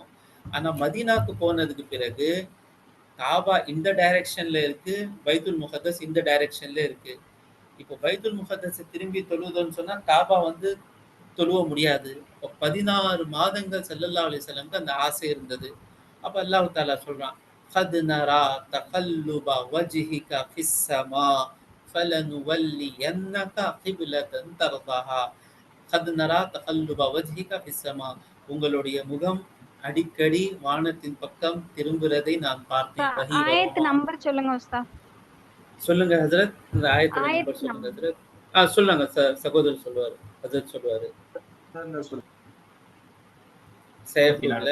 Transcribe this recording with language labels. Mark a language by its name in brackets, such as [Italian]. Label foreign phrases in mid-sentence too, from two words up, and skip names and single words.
[Tamil] ஆனா மதீனாக்கு போனதுக்கு பிறகு காபா இந்த டைரக்ஷன்ல இருக்கு, பைத்துல் முகத்தஸ் இந்த டைரக்ஷன்ல இருக்கு. இப்போ பைத்துல் முகத்தஸை திரும்பி தொழுவதுன்னு சொன்னா காபா வந்து தொழுவ முடியாது. 16 மாதங்கள் [Arabic] صلى الله عليه وسلم [Tamil] அந்த ஆசை இருந்தது. அப்ப [Arabic] الله تعالى [Tamil] சொல்றான், [Arabic] قد نرى تقلب وجهك في السماء فلنولينك قبلة ترضاها. قد نرى تقلب وجهك في السماء. [Tamil] உங்களுடைய முகம் அடிக்கடி வானத்தின் பக்கம் திரும்புறதை நான் பார்த்தேன். வஹி ஆயத்து வருமா? நம்பர் சொல்லுங்க உஸ்தாத். சொல்லுங்க ஹஜ்ரத். இந்த ஆயத்தோட நம்பர் ஆயத்து சொல்லுங்க நம்பர். ஹஜ்ரத். சொல்லுங்க சகோதரர் சொல்லுவாரு. ஹஜ்ரத் சொல்லுவாரு. சேஃபுல்ல